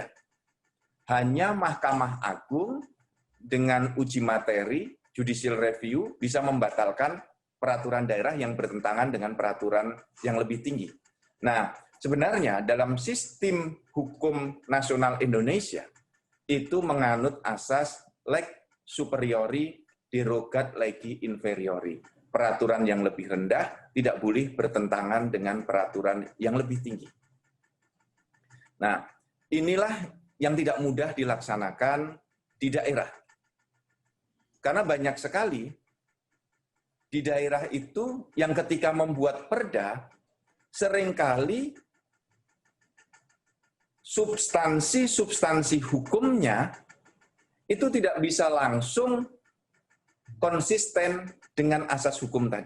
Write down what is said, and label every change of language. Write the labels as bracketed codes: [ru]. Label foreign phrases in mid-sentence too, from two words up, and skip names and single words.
[id] Hanya Mahkamah Agung dengan uji materi, [en] judicial review, [id] bisa membatalkan peraturan daerah yang bertentangan dengan peraturan yang lebih tinggi. Nah, sebenarnya dalam sistem hukum nasional Indonesia itu menganut asas [la] lex superiori derogat legi inferiori. [id] Peraturan yang lebih rendah tidak boleh bertentangan dengan peraturan yang lebih tinggi. Nah, inilah yang tidak mudah dilaksanakan di daerah. Karena banyak sekali di daerah itu yang ketika membuat perda seringkali substansi hukumnya itu tidak bisa langsung konsisten dengan asas hukum tadi.